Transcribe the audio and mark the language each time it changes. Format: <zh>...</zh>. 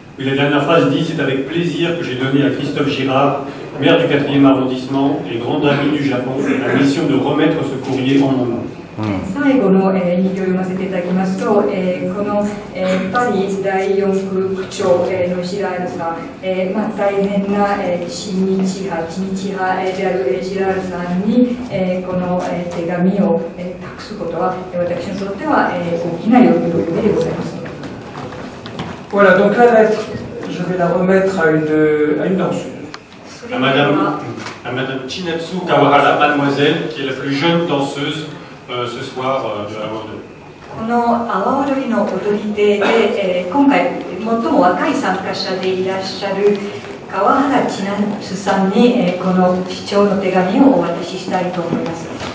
<fr>Oui, la dernière phrase dit: c'est avec plaisir que j'ai donné à Christophe Girard, maire du 4e arrondissement et grand ami du Japon, la mission de remettre ce courrier en mon nom.</fr> <ja>最後の、2行読ませていただきますと、この、パリ第4区区長、のジラールさん、大変な、親日派、知日派である、ジラールさんに、この、手紙を、託すことは、私にとっては、大きな喜びでございます。</ja> <fr>Voilà, donc la lettre, je vais la remettre à une danseuse. À Madame Chinatsu Kawahara, mademoiselle, qui est la plus jeune danseuse ce soir de la World.</fr> <ja>この阿波踊りの踊り手で、今回最も若い参加者でいらっしゃる川原千夏さんに、この市長の手紙をお渡ししたいと思います。</ja>